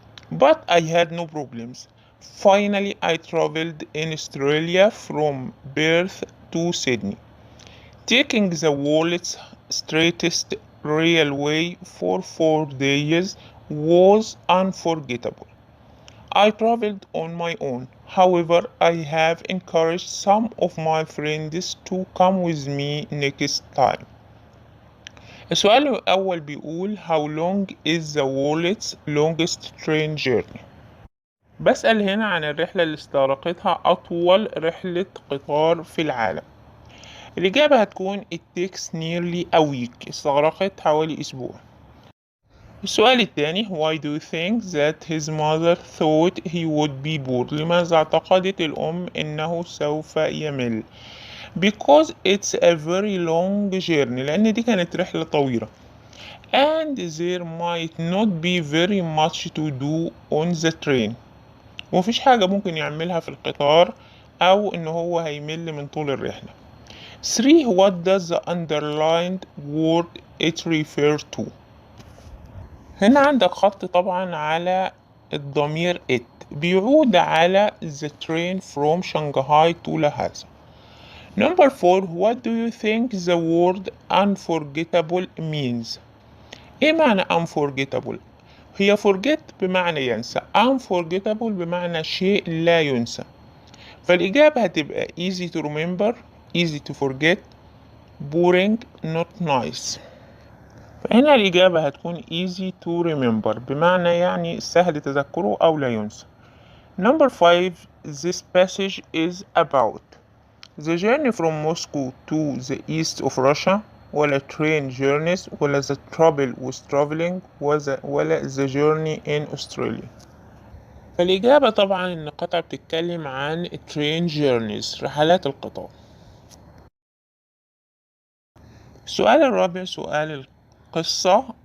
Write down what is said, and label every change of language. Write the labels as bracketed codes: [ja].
[en] But I had no problems. Finally, I traveled in Australia from Perth to Sydney, taking the world's straightest railway for 4 days was unforgettable. I traveled on my own. However, I have encouraged some of my friends to come with me next time. [ar] السؤال الأول بيقول [en] How long is the world's longest train journey؟ [ar] بسأل هنا عن الرحلة اللي استغرقتها أطول رحلة قطار في العالم. الإجابة هتكون [en] it takes nearly a week، [ar] استغرقت حوالي أسبوع. السؤال الثاني [en] Why do you think that his mother thought he would be bored؟ [ar] لماذا اعتقدت الأم إنه سوف يمل؟ [en] Because it's a very long journey، [ar] لأن دي كانت رحلة طويلة. [en] And there might not be very much to do on the train، [ar] ومفيش حاجة ممكن يعملها في القطار أو إن هو هيمل من طول الرحلة. [en] 3 What does the underlined word it refer to؟ [ar] هنا عندك خط طبعا على الضمير [en] it [ar] بيعود على [en] the train from Shanghai to Lhasa. number 4 What do you think the word unforgettable means؟ [ar] ايه معنى [en] unforgettable؟ هي forget [ar] بمعنى ينسى، [en] unforgettable [ar] بمعنى شيء لا ينسى، فالإجابة هتبقى [en] easy to remember، easy to forget، boring، not nice. [ar] فهنا الإجابة هتكون [en] easy to remember [ar] بمعنى يعني سهل تذكره أو لا ينسى. [en] number 5 This passage is about the journey from Moscow to the east of Russia [ar] ولا [en] train journeys [ar] ولا [en] the trouble with traveling [ar] ولا [en] the journey in Australia؟ [ar] فالإجابة طبعا إن القطعة بتتكلم عن train journeys رحلات القطار. السؤال الرابع سؤال القصة.